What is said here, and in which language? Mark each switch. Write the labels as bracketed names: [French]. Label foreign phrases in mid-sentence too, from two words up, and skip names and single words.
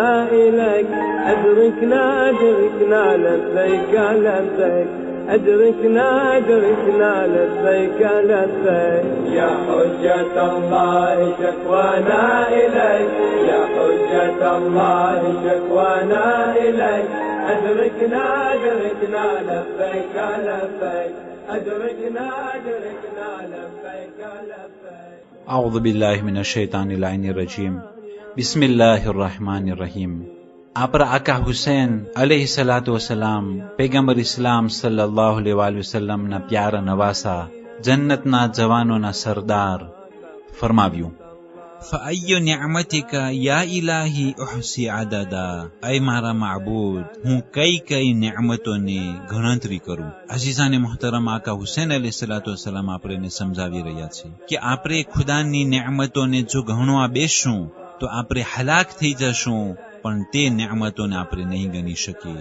[Arabic] إليك، أدركنا أدركنا لبيك لبيك، أدركنا أدركنا لبيك لبيك، يا حجة الله شكوانا إليك، يا حجة الله شكوانا إليك، أدركنا أدركنا لبيك لبيك، أدركنا أدركنا لبيك لبيك. أعوذ بالله من الشيطان اللعين الرجيم. بسم الله الرحمن الرحیم. [Gujarati] આપણા આકા હુસૈન [Arabic] عليه الصلاة والسلام [Gujarati] પૈગંબર ઇસ્લામ [Arabic] صلى الله عليه وسلم [Gujarati] પ્યારા નવાસા, જન્નતના જવાનોના સરદાર ફરમાવ્યું, [Arabic] فأي نعمتك يا إلهي أحصي عددا. [Gujarati] أي મારા માબૂદ, હું કઈ કઈ નિዕમતોની ગણતરી કરું. અઝીઝાને મુહતરમ આકા હુસૈન [Arabic] عليه الصلاة والسلام [Gujarati] આપણે સમજાવી રહ્યા છે કે આપણે ખુદાની નિዕમતોને જો ગણવા બેસશું તો આપણે હલાક થઈ જશું, પણ તે નિዕમતોને આપણે નહીં ગણી શકીએ.